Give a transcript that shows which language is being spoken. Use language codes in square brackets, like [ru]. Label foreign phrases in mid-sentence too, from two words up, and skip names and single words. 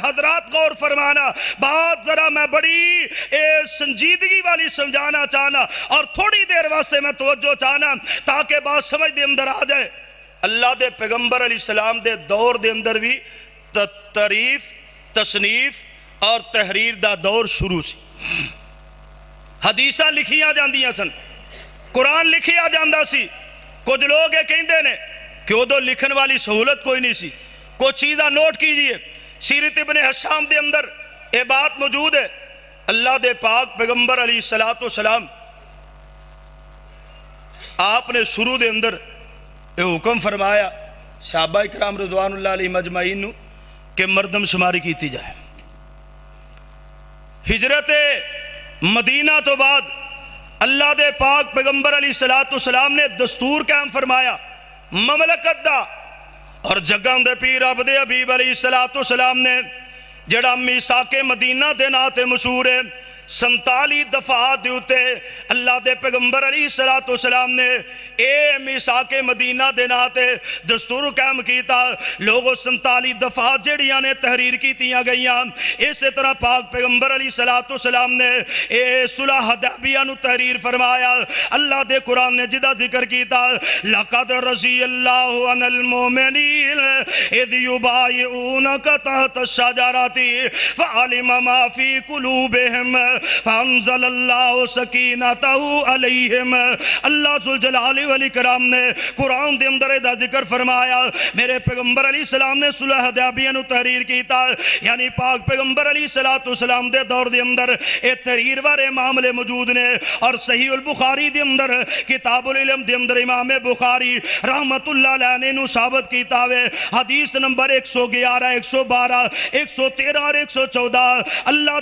[pa] حضرات غور فرمانا، بات ذرا میں بڑی سنجیدگی والی سمجھانا چاہنا، اور تھوڑی دیر واسطے میں توجہ چاہنا تاکہ بات سمجھ دے اندر آ جائے۔ اللہ دے پیغمبر [ar] علیہ السلام [pa] دے دور دے اندر بھی تعریف، تصنیف اور تحریر دا دور شروع سی۔ حدیثاں لکھیاں جاندیاں سن، قرآن لکھیا جاندہ سی۔ کچھ لوگ یہ کہندے نے کہ ادھر لکھن والی سہولت کوئی نہیں سی۔ کچھ چیزاں نوٹ کیجئے، سیرت ابن حشام دے اندر یہ بات موجود ہے۔ اللہ دے پاک پیغمبر [ar] علیہ السلام [pa] آپ نے شروع دے اندر یہ حکم فرمایا صحابہ اکرام [ar] رضوان اللہ علیہ مجمعین [pa] کہ مردم شماری کیتی جائے۔ ہجرت مدینہ تو بعد اللہ دے پاک پیغمبر [ar] علیہ السلام [pa] نے دستور قائم فرمایا مملکت دا، اور جگاں دے پیر رب دے حبیب [ar] علیہ السلام [pa] نے جڑا میثاق مدینہ دے نا تے مشہور ہے 47 دفعات دے اتے اللہ دے پیغمبر [ar] علیہ السلام [pa] نے اے میثاق مدینہ دے نا تے دستور قائم کیتا لوگوں 47 دفعات جڑیاں نے تحریر کیتیاں گئیاں اسی طرح پاک پیغمبر [ar] علیہ السلام [pa] نے اے صلح حدیبیہ نو تحریر فرمایا اللہ دے قرآن نے جدا ذکر کیتا [ar] لقد رضی اللہ عن المومنین اذ یبایعونک تحت الشجرۃ فعلم ما فی قلوبہم فانزل اللہ سکینتہ علیہم [pa] اللہ ذوالجلال والاکرام نے قرآن دے اندر دا ذکر فرمایا میرے پیغمبر [ar] علیہ السلام [pa] نے صلح حدیبیہ نو تحریر کیتا یعنی پاک پیغمبر [ar] علیہ السلام [pa] دے دور دے اندر اے تحریر وارے معاملے موجود نے اور صحیح البخاری دے اندر کتاب العلم دے اندر امام بخاری [ar] رحمت اللہ علیہ [pa] نے نو ثابت کیتا ہوئے حدیث نمبر 111 112 113 اور 114 اللہ